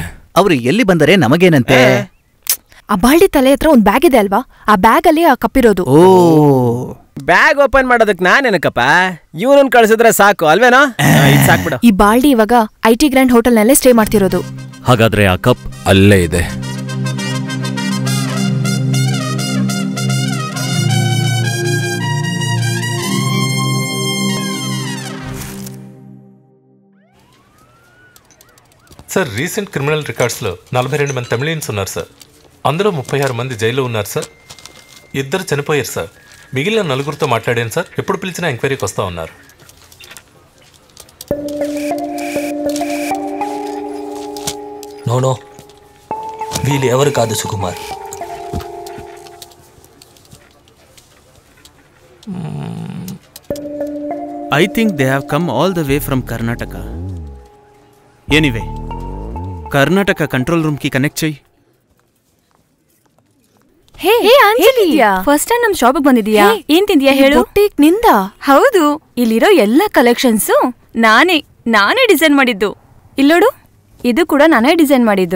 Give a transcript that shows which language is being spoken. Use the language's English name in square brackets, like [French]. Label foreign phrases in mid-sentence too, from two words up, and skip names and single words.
[Kannada] ಅವರು ಎಲ್ಲಿ ಬಂದರೆ ನಮಗೇನಂತೆ? ಆ ಬಾಳ್ಡಿ ತಲೆ ಹತ್ರ ಒಂದ್ ಬ್ಯಾಗ್ ಇದೆ ಅಲ್ವಾ, ಆ ಬ್ಯಾಗ್ ಅಲ್ಲಿ ಆ ಕಪ್ಪಿರೋದು. ಓ, [English] bag open [Kannada] ಮಾಡೋದಕ್ಕೆ ನಾನೇನಕ್ಕಪ್ಪ, ಇವನನ್ನ ಕಳ್ಸಿದ್ರೆ ಸಾಕು ಅಲ್ವೇನೋ? ಸಾಕ್ಬಿಡ. ಈ ಬಾಳ್ಡಿ ಇವಾಗ IT ಗ್ರ್ಯಾಂಡ್ ಹೋಟೆಲ್ ನಲ್ಲೇ ಸ್ಟೇ ಮಾಡ್ತಿರೋದು. ಹಾಗಾದ್ರೆ ಆ ಕಪ್ ಅಲ್ಲೇ ಇದೆ. [Telugu] సార్ [English] recent criminal records [Telugu] 42 మంది తమిళియన్స్ ఉన్నారు సార్. అందులో 36 మంది జైల్లో ఉన్నారు సార్. 2 చనిపోయారు సార్. మిగిలిన 4తో మాట్లాడాను సార్. ఎప్పుడు పిలిచినా ఎంక్వైరీకి వస్తూ ఉన్నారు. నో వీళ్ళు ఎవరు కాదు సుకుమార్. [English] I think they have come all the way from Karnataka. Anyway, [Telugu] ಕರ್ನಾಟಕ [English] control room [Telugu] కి ಕನೆಕ್ಟ್ ಚೆಯ್. [Kannada] ಹೇ ಅಂಜಲಿ, [English] first time [Kannada] ನಮ್ ಶಾಪಿಗೆ ಬಂದಿದ್ಯಾ? ಏನ್ ತಿಂದ್ಯಾ ಹೇಳು? ಬುಟ್ಟಿಕ್ ನಿಂದ? ಹೌದು, ಇಲ್ಲಿರೋ ಎಲ್ಲ ಕಲೆಕ್ಷನ್ಸು ನಾನೇ ಡಿಸೈನ್ ಮಾಡಿದ್ದು. ಇಲ್ಲೋಡು, ಇದು ಕೂಡ ನಾನೇ ಡಿಸೈನ್ ಮಾಡಿದ್ದು.